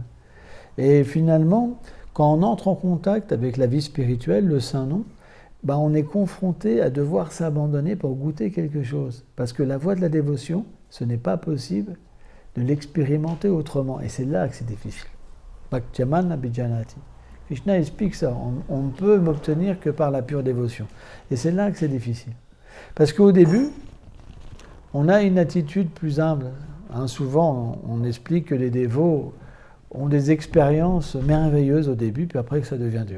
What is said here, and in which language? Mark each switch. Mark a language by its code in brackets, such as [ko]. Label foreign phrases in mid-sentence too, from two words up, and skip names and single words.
[fr] Et finalement, quand on entre en contact avec la vie spirituelle, le Saint-Nom, on est confronté à devoir s'abandonner pour goûter quelque chose. Parce que la voie de la dévotion, ce n'est pas possible de l'expérimenter autrement. Et c'est là que c'est difficile. [sa] भक्तियमन् अभिजानाति. [fr] Krishna explique ça. On ne peut m'obtenir que par la pure dévotion. Et c'est là que c'est difficile. Parce qu'au début, on a une attitude plus humble. Souvent, on explique que les dévots ont des expériences merveilleuses au début, puis après que ça devient dur.